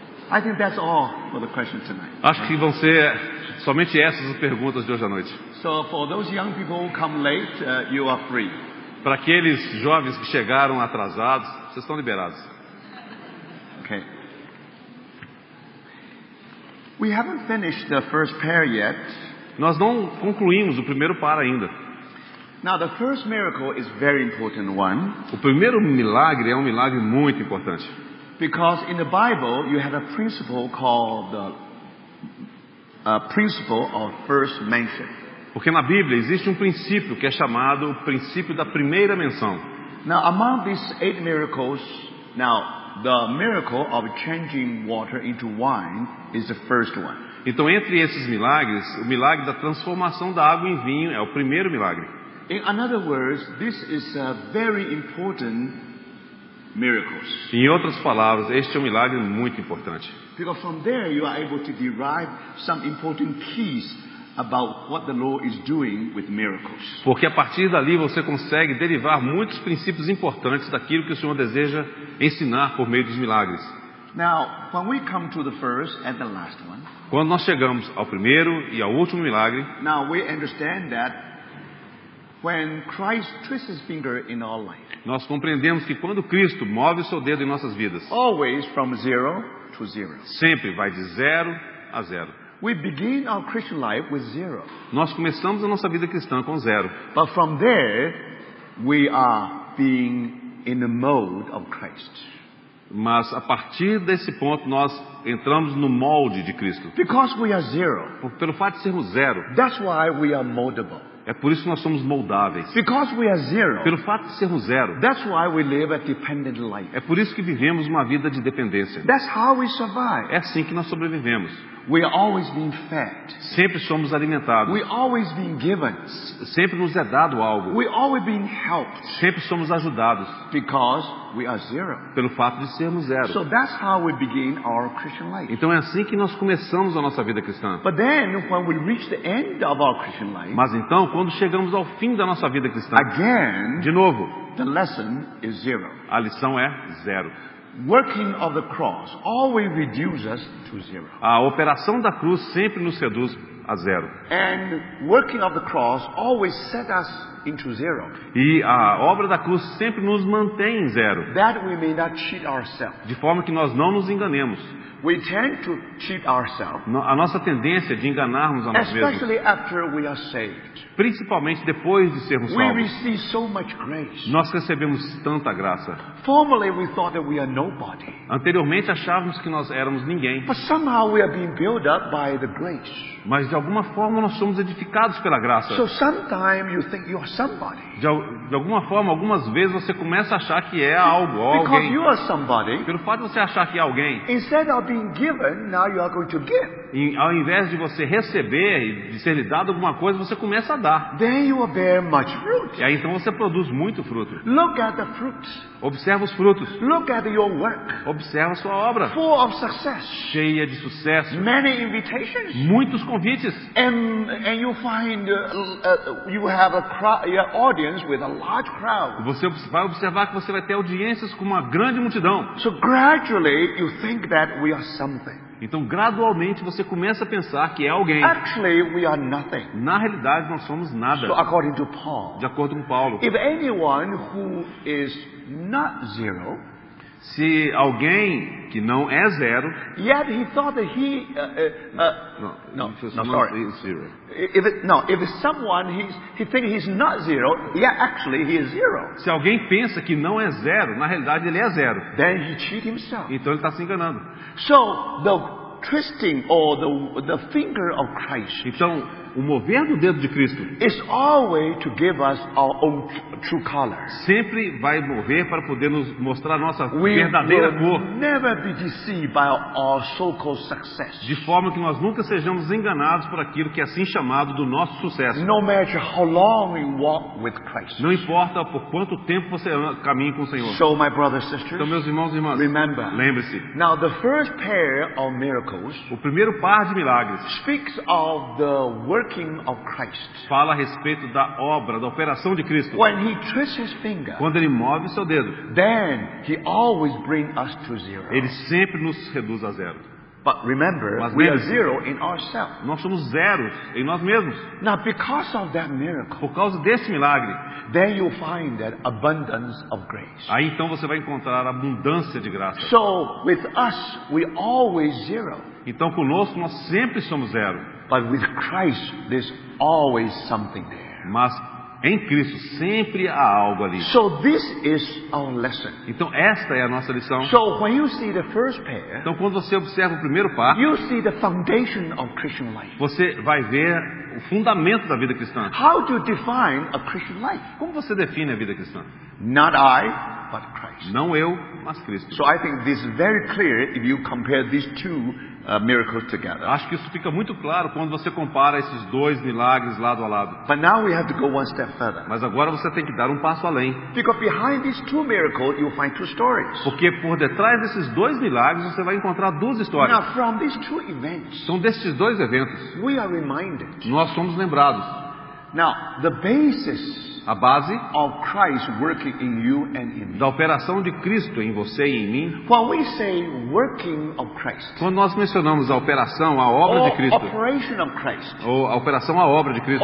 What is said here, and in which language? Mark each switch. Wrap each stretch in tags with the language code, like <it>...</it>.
<en>I think that's all for the question tonight.</en> <pt>Acho que vão ser somente essas as perguntas de hoje à noite.</pt> <en>So for those young people who come late, you are free.</en> <pt>Para aqueles jovens que chegaram atrasados, vocês estão liberados.</pt> <en>Okay. We haven't finished the first pair yet.</en> <pt>Nós não concluímos o primeiro par ainda.</pt> <en>Now the first miracle is very important one</en> <pt>O primeiro milagre é um milagre muito importante.</pt> <en>because in the Bible you have a principle called the principle of first mention.</en> <pt>Porque na Bíblia existe um princípio que é chamado o princípio da primeira menção.</pt> <en>Now among these 8 miracles, now the miracle of changing water into wine is the first one.</en> <pt>Então, entre esses milagres, o milagre da transformação da água em vinho é o primeiro milagre.</pt> <en>In other words, this is a very important miracle.</en> <pt>Em outras palavras, este é um milagre muito importante.</pt> <en>Because from there you are able to derive some important keys about what the Lord is doing with miracles.</en> <pt>Porque a partir dali você consegue derivar muitos princípios importantes daquilo que o Senhor deseja ensinar por meio dos milagres.</pt> <en>Now, when we come to the first and the last one,</en> <pt>Quando nós chegamos ao primeiro e ao último milagre,</pt> <en>now we understand that when Christ twists his finger in our life,</en> <pt>nós compreendemos que quando Cristo move o seu dedo em nossas vidas,</pt> <en>always from 0 to 0.</en> <pt>sempre vai de 0 a 0.</pt> <en>We begin our Christian life with 0.</en> <pt>Nós começamos a nossa vida cristã com 0.</pt> <en>But from there, we are being in the mode of Christ.</en> <pt>Mas a partir desse ponto nós entramos no molde de Cristo.</pt> <en>Because we are 0.</en> <pt>Pelo fato de sermos 0,</pt> <en>That's why we are moldable.</en> <pt>é por isso que nós somos moldáveis.</pt> <en>Because we are 0.</en> <pt>Pelo fato de sermos 0,</pt> <en>That's why we live a dependent life.</en> <pt>é por isso que vivemos uma vida de dependência.</pt> <en>That's how we survive.</en> <pt>É assim que nós sobrevivemos.</pt> <en>We are always being fed.</en> <pt>Sempre somos alimentados.</pt> <en>We always being given.</en> <pt>Sempre nos é dado algo.</pt> <en>We always being helped</en> <pt>Sempre somos ajudados</pt> <en>because we are zero.</en> <pt>pelo fato de sermos zero.</pt> <en>So that's how we begin our Christian life.</en> <pt>Então é assim que nós começamos a nossa vida cristã.</pt> <en>But then when we reach the end of our Christian life,</en> <pt>Mas então, quando chegamos ao fim da nossa vida cristã,</pt> <en>again,</en> <pt>de novo,</pt> <en>the lesson is zero.</en> <pt>a lição é zero.</pt> <en>Working of the cross always reduces us to zero.</en> <pt>A operação da cruz sempre nos reduz a zero.</pt> <en>And working of the cross always set us into zero.</en> <pt>E a obra da cruz sempre nos mantém em zero.</pt> <en>That we may not cheat ourselves.</en> <pt>De forma que nós não nos enganemos.</pt> <en>We tend to cheat ourselves,</en> <pt>A nossa tendência é de enganarmos a nós mesmos.</pt> <en>especially after we are saved.</en> <pt>Principalmente depois de sermos</pt> <en>We</en> <pt>salvos.</pt> <en>receive so much grace.</en> <pt>Nós recebemos tanta graça.</pt> <en>Formerly we thought that we are nobody.</en> <pt>Anteriormente achávamos que nós éramos ninguém.</pt> <en>But somehow we are being built up by the grace.</en> <pt>Mas de alguma forma nós somos edificados pela graça.</pt> <en>So sometimes you think you are somebody.</en> <pt>De alguma forma, algumas vezes você começa a achar que é algo ou</pt> <en>Because</en> <pt>alguém.</pt> <en>you are somebody,</en> <pt>Pelo fato de você achar que é alguém,</pt> <en>instead of being given, now you are going to give.</en> <pt>ao invés de você receber e de ser lhe dado alguma coisa, você começa a dar.</pt> <en>Then you will bear much fruit.</en> <pt>E aí então você produz muito fruto.</pt> <en>Look at the fruits.</en> <pt>Observa os frutos.</pt> <en>Look at your work.</en> <pt>Observa a sua obra.</pt> <en>Full of success.</en> <pt>Cheia de sucesso.</pt> <en>Many invitations.</en> <pt>Muitos convites.</pt> <en>And you find you have your audience with a large crowd.</en> <pt>Você vai observar que você vai ter audiências com uma grande multidão.</pt> <en>So gradually you think that we are something.</en> <pt>Então, gradualmente, você começa a pensar que é alguém.</pt> <en>Actually, we are nothing.</en> <pt>Na realidade, nós somos nada.</pt> <en>So according to Paul,</en> <pt>De acordo com Paulo.</pt> <en>if anyone who is not zero,</en> <pt>Se alguém que não é zero...</pt> <en>yet he thought that he no, sorry.</en> <pt>Zero.</pt> <en>If it's someone he thinks he's not zero, yeah, actually he is zero.</en> <pt>Se alguém pensa que não é zero, na realidade ele é zero.</pt> <en>Then he cheat himself.</en> <pt>Então ele está se enganando.</pt> <en>So the twisting or the finger of Christ</en> <pt>Então, o mover do dedo de Cristo</pt> <en>is always to give us our own true color.</en> <pt>sempre vai mover para poder nos mostrar a nossa</pt> <en>We</en> <pt>verdadeira</pt> <en>will</en> <pt>cor.</pt> <en>never be deceived by our so-called success.</en> <pt>De forma que nós nunca sejamos enganados por aquilo que é assim chamado do nosso sucesso.</pt> <en>No matter how long we walk with Christ.</en> <pt>Não importa por quanto tempo você caminha com o Senhor.</pt> <en>So, my brothers and sisters,</en> <pt>Então, meus irmãos e irmãs,</pt> <en>remember.</en> <pt>lembre-se,</pt> <en>Now, the first pair of miracles</en> <pt>o primeiro par de milagres</pt> <en>speaks of the working of Christ.</en> <pt>fala a respeito da obra, da operação de Cristo.</pt> <en>When he twists his finger,</en> <pt>Quando ele move o seu dedo,</pt> <en>then he always brings us to zero.</en> <pt>ele sempre nos reduz a zero.</pt> <en>But remember,</en> <pt>Mas</pt> <en>we are</en> <pt>lembre-se.</pt> <en>zero in ourselves.</en> <pt>Nós somos zeros em nós mesmos.</pt> <en>Now, because of that miracle,</en> <pt>Por causa desse milagre,</pt> <en>then you'll find that abundance of grace.</en> <pt>aí então você vai encontrar abundância de graça.</pt> <en>So, with us, we always zero.</en> <pt>Então conosco nós sempre somos zero.</pt> <en>But with Christ, there's always something there.</en> <pt>Mas em Cristo sempre há algo ali.</pt> <en>So this is our lesson.</en> <pt>Então esta é a nossa lição.</pt> <en>So when you see the first pair,</en> <pt>Então quando você observa o primeiro par,</pt> <en>you see the foundation of Christian life.</en> <pt>você vai ver o fundamento da vida cristã.</pt> <en>How to define a Christian life?</en> <pt>Como você define a vida cristã?</pt> <en>Not I, but Christ.</en> <pt>Não eu, mas Cristo.</pt> <en>So I think this is very clear if you compare these two miracles together.</en> <pt>Acho que isso fica muito claro quando você compara esses dois milagres lado a lado.</pt> <en>But now we have to go one step further.</en> <pt>Mas agora você tem que dar um passo além.</pt> <en>Because behind these two miracles, you'll find two stories.</en> <pt>Porque por detrás desses dois milagres você vai encontrar duas histórias.</pt> <en>Now, from these two events,</en> <pt>São desses dois eventos.</pt> <en>we are reminded.</en> <pt>Nós somos lembrados.</pt> <en>Now, the basis</en> <pt>A base</pt> <en>of Christ working in you and in me.</en> <pt>da operação de Cristo em você e em mim.</pt> <en>When we say working of Christ,</en> <pt>Quando nós mencionamos a operação, a obra de</pt> <en>or</en> <pt>Cristo,</pt> <en>operation of Christ,</en> <pt>ou a operação, a obra de Cristo,</pt>